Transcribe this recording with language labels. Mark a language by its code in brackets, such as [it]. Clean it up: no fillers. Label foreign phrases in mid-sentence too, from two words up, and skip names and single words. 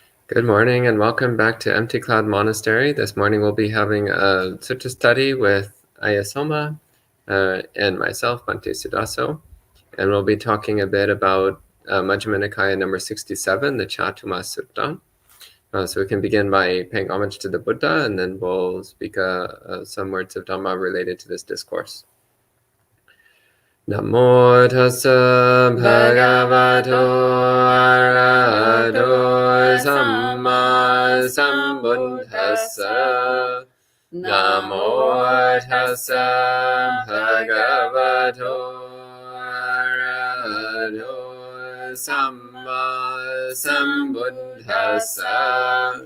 [en] Good morning and welcome back to Empty Cloud Monastery. This morning we'll be having a sutta study with Ayya Soma and myself, Bhante Suddhaso. And we'll be talking a bit about Majjhima Nikaya number 67, the Chatuma Sutta. So we can begin by paying homage to the Buddha, and then we'll speak some words of Dhamma related to this discourse. [pi] Namo tassa bhagavato arahato samma sambuddhassa. Namo tassa bhagavato arahato samma sambuddhassa.